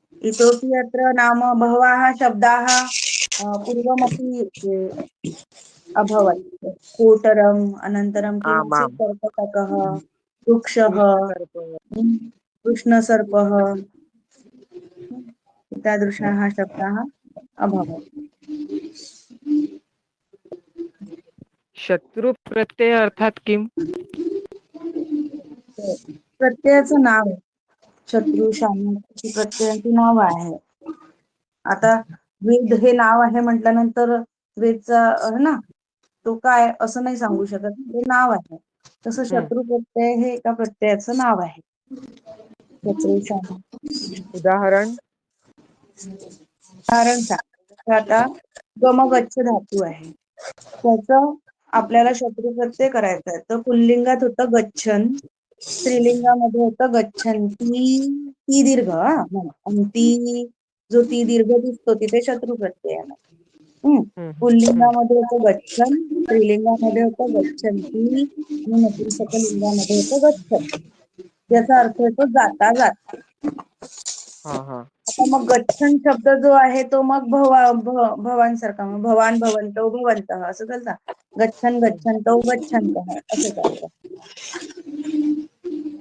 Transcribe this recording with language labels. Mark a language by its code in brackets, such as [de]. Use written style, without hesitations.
[sa] इतोपि अत्र नाम बहवः शब्दाः पूर्वमपि अभवत्. कोटरम्, अनन्तरं किमासीत्, आमाम्. कर्कटकः, वृक्षः, कृष्णसर्प. कृष्णसर्पः, एतादृशाः शब्दाः अभवत्. शत्रु प्रत्यय अर्थात किम? [mr] प्रत्ययाचं नाव आहे. शत्रू, शामती प्रत्ययाची नाव आहे. आता वेद हे नाव आहे म्हटल्यानंतर वेदचा ना तो काय असं नाही सांगू शकत, ते नाव आहे. तसं शत्रू प्रत्यय हे एका प्रत्ययाचं नाव आहे. शत्रू, शामती. उदाहरण? उदाहरण सांग. आता गमगच्छ धातू आहे, त्याचं आपल्याला शत्रू प्रत्यय करायचा आहे. तर पुल्लिंगात होतं गच्छन, स्त्रीलिंगामध्ये होतं गच्छन्ती, ती दीर्घ आणि ती जो ती दीर्घ दिसतो तिथे शत्रू प्रत्यय आहे. पुल्लिंगामध्ये होतं गच्छन, स्त्रीलिंगामध्ये होतं गच्छन्ती आणि नपुंसकलिंगामध्ये होतं गच्छन. याचा अर्थ येतो जाता जाता. आता मग गच्छन शब्द जो आहे तो मग भवांसारखा, मग भवान भवंतो भवंतः असं चालतं. गच्छन गच्छन्तो गच्छन्तः असं चालतं.